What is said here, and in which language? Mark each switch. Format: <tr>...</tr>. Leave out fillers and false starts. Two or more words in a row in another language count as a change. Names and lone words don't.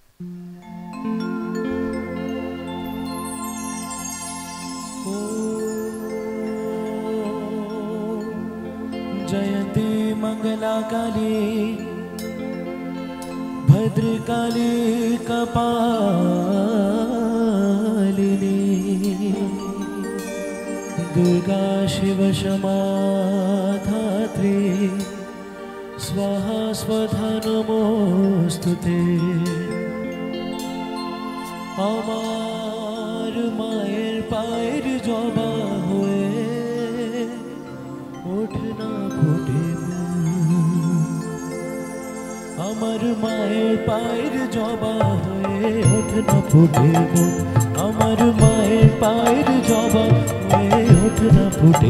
<sa>जयते मंगलाकाली भद्रकाली कपालिनी दुर्गा शिव क्षमा धात्री स्वाहा स्वधा नमोस्तुते।</sa> <bn>আমার মায়ের পায়ের জবা হয়ে ওঠ না ফুটে, আমার মায়ের পায়ের জবা হয়ে ওঠ না ফুটে, আমার মায়ের পায়ের জবা হয়ে ওঠ না ফুটে।</bn>